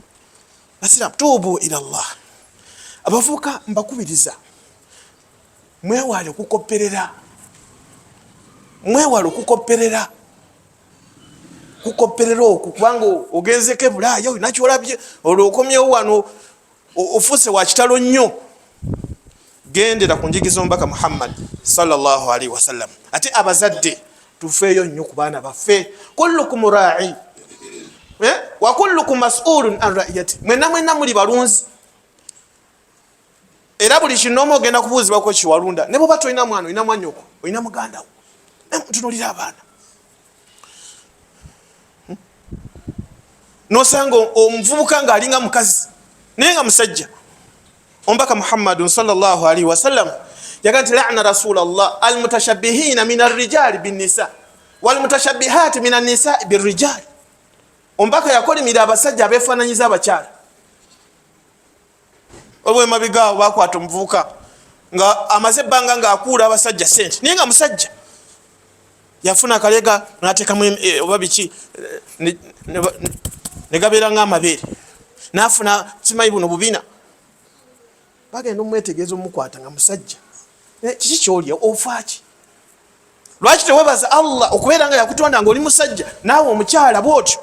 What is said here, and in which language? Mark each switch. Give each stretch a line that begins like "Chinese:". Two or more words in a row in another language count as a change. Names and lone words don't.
Ganda: Asira
Arabic: توبوا إلى الله
Ganda: abavuka mbakubiriza mwewale kukopperera oku kubanga ogenzeko Bulaaya nakyo olabye olwokomyewo wano ofuse wa kitalo nnyo gendera ku njigi z'omubaka Muhammad
Arabic: صلى الله عليه وسلم.
Ganda: Ate abazadde tufeeyo nnyo ku baana baffe
Arabic: كلكم راع وكلكم مسؤول عن رعيته
Ganda: mwenna muli balunzi era buli kinoomu ogenda kubuuzibwako kiwalunda ne bwoba tolina mwana olina mwanyoko olina mugandawo tunuulira abaana nosanga omuvubuka ng'alinga mukazi naye nga musajja.
Arabic: Omubaka محمد صلى الله عليه وسلم
Ganda: yaga nti
Arabic: لعن رسول الله المتشبهين من الرجال بالنساء والمتشبهات من النساء بالرجال.
Ganda: Omubaka yakolimira abasajja abeefaananyiza abakyala. Olwe mabigawo bakwata omuvubuka nga amaze ebbanga ng'akuula abasajja sente naye nga musajja yafuna akalega n'ateekamu oba biki ne gabeera ng'amabeere n'afuna kimayi buno bubina bagenda omwetegeeza omukwata nga musajja kiki kyolya ofaaki lwaki tewebaza Allah okubeera nga yakutonda nga oli musajja naawe omukyala bwotyo.